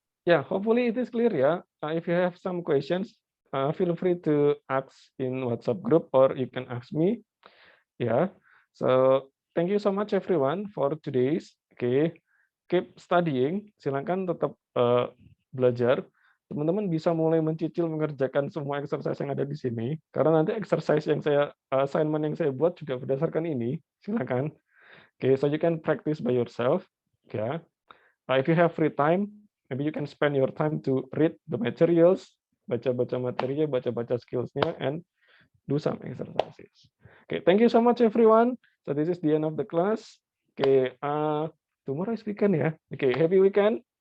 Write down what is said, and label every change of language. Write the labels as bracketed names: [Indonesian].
[English] Yeah, hopefully it is clear ya. If you have some questions, feel free to ask in WhatsApp group or you can ask me. Yeah. So thank you so much everyone for today's. Okay. Keep studying. [Indonesian] Silakan tetap belajar. Teman-teman bisa mulai mencicil mengerjakan semua exercise yang ada di sini. Karena nanti exercise yang assignment yang saya buat juga berdasarkan ini. Silakan. [English] Okay, so you can practice by yourself. Yeah. If you have free time, maybe you can spend your time to read the materials, [Indonesian] baca-baca materinya, baca-baca skills-nya, [English] and do some exercises. Okay, thank you so much everyone. So this is the end of the class. Okay, tomorrow is weekend ya. Okay, happy weekend.